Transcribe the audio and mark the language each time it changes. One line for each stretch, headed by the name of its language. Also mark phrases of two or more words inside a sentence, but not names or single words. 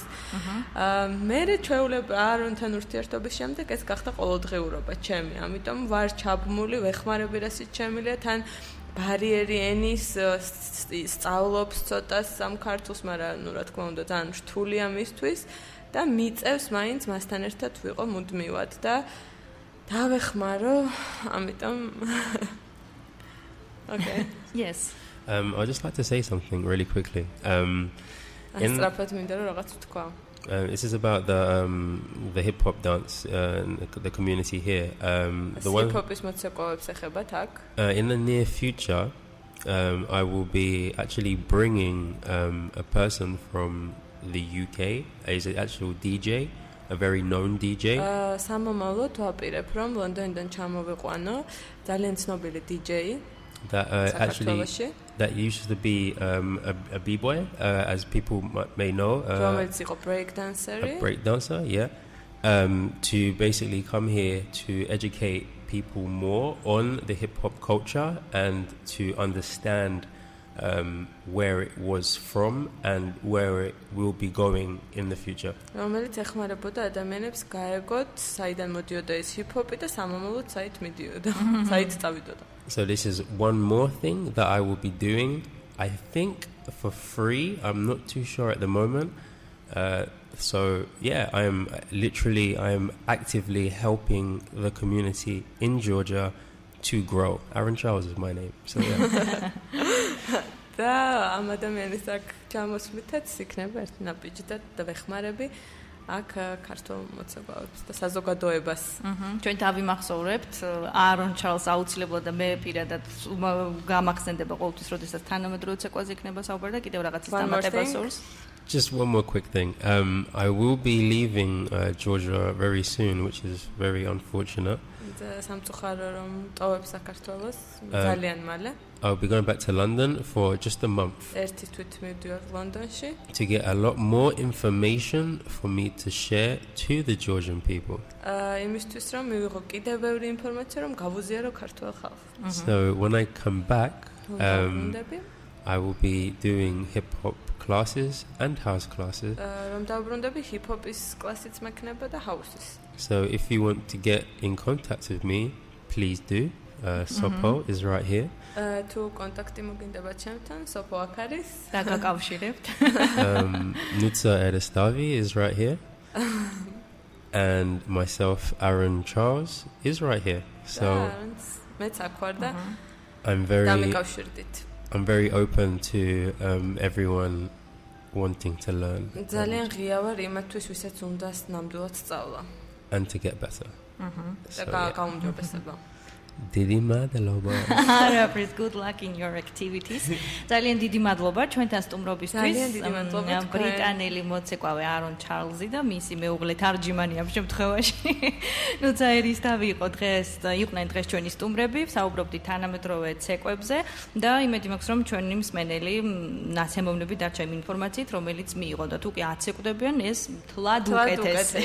Georgian: მე ჩვეულებ აარონთან ურთიერთობის შემდეგ ეს გახდა ყოველდღიურობა ჩემი, ამიტომ ვარ ჩაბმული, ვეხმარები რასაც შემიძლია, თან ბარიერი ენის სწავლობს ცოტას ამ ქართულს, მაგრამ ნუ რა თქმა უნდა ძალიან რთულია მისთვის და მიწევს მაინც მასთან ერთად ვიყო მუდმივად და დავეხმარო, ამიტომ Okay.
English: Yes. I'd just like to say something really quickly. This is about the hip hop dance, the community here. In the near future, I will be actually bringing a person from the UK. He's an actual DJ, a very known DJ.
Georgian: სამომავლოდ ვაპირებ რომ ლონდონიდან ჩამოვიყვანო ძალიან ცნობილი DJ.
English: That actually that used to be a b-boy, as people may know, a break dancer, yeah. To basically come here to educate people more on the hip hop culture and to understand where it was from and where it will be going in the future.
Georgian: რომელიც ეხმარებოდა ადამიანებს გაეგოთ საიდან მოდიოდა ეს ჰიპ-ჰოპი და სამომავლოდ საით მიდიოდა, საით წავიდოდა.
English: So this is one more thing that I will be doing, I think for free. I'm not too sure at the moment. So yeah, I am actively helping the community in Georgia to grow. Aaron Charles is my name. So yeah.
Georgian: და ამ ადამიანის აქ ჩამოსვლითაც იქნება ერთი ნაბიჯი და ვეხმარები აქ ქართულ მოცეკვავებს და საზოგადოებას. ჩვენ დავიმახსოვრებთ აარონ ჩარლზს აუცილებლად და მე პირადად გამახსენდება ყოველთვის, როდესაც თანამედროვე ცეკვაზე იქნება საუბარი და კიდევ რაღაცის დამატება სურს.
English: Just one more quick thing. I will be leaving Georgia very soon, which is very unfortunate.
Georgian: სამწუხარო რომ ტოვებ საქართველოს ძალიან მალე.
English: I'll be going back to London for just a month.
Georgian: ერთი თვით მივდივარ ლონდონში.
English: To get a lot more information for me to share to the Georgian people.
Georgian: იმისთვის რომ მივიღო კიდევ ბევრი ინფორმაცია რომ გავუზიარო ქართულ ხალხს.
English: So when I come back, I will be doing hip hop classes and house classes.
Georgian: რომ დავბრუნდები ჰიპ-ჰოპის კლასიც მექნება და ჰაუსის.
English: So if you want to get in contact with me, please do. Sopo is right here.
Georgian: თუ კონტაქტი მოგინდება ჩემთან, Sopo აქ არის. დაგაკავშირებთ.
English: Nutsa Erestavi is right here. And myself, Aaron Charles, is right here. So
Georgian: მეც აქ ვარ და
English: I'm very open to everyone wanting to learn.
Georgian: ძალიან ღია ვარ იმათთვის, ვისაც უნდა ნამდვილად სწავლა.
English: And to get better.
Georgian: და გაუმჯობესება. დიდი მადლობა.
English: Please good luck in your activities.
Georgian: ძალიან დიდი მადლობა ჩვენთან სტუმრობისთვის. ძალიან დიდი მადლობა. ბრიტანელი მოცეკვავე აარონ ჩარლზი და მისი მეუღლე თარჯიმანი ამ შემთხვევაში. ნუ წაერის თავი იყო დღეს, იყვნენ დღეს ჩვენი სტუმრები, საუბრობდით თანამედროვე ცეკვებზე და იმედი მაქვს რომ ჩვენი მსმენელი ნაცემოვნები დარჩა იმ ინფორმაციით, რომელიც მიიღო და თუ კი აცეკვდებიან ეს თლად უკეთესი,